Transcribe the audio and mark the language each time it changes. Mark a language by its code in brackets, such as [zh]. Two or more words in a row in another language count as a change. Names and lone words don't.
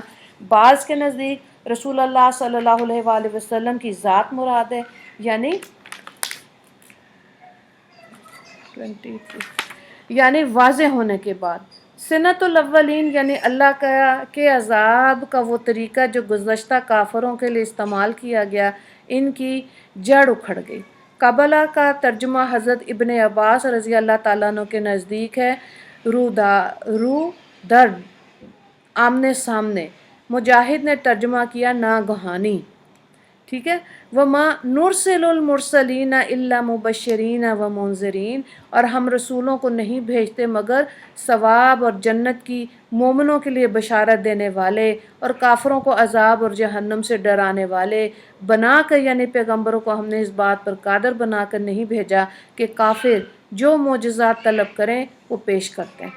[ur] بعض کے نزدیک رسول اللہ صلی اللہ علیہ وآلہ وسلم کی ذات مراد ہے، یعنی واضح ہونے کے بعد۔ سنت الاولین یعنی اللہ کے عذاب کا وہ طریقہ جو گزشتہ کافروں کے لیے استعمال کیا گیا، ان کی جڑ اکھڑ گئی۔ قبلہ کا ترجمہ حضرت ابن عباس رضی اللہ تعالیٰ عنہ کے نزدیک ہے [fa] رو در، [ur] آمنے سامنے۔ مجاہد نے ترجمہ کیا ناگہانی، ٹھیک ہے۔ [ar] وَمَا نُرْسِلُ الْمُرْسَلِينَ إِلَّا مُبَشِّرِينَ وَمُنذِرِينَ، [ur] اور ہم رسولوں کو نہیں بھیجتے مگر ثواب اور جنت کی مومنوں کے لیے بشارت دینے والے، اور کافروں کو عذاب اور جہنم سے ڈرانے والے بنا کر، یعنی پیغمبروں کو ہم نے اس بات پر قادر بنا کر نہیں بھیجا کہ کافر جو معجزات طلب کریں وہ پیش کرتے ہیں۔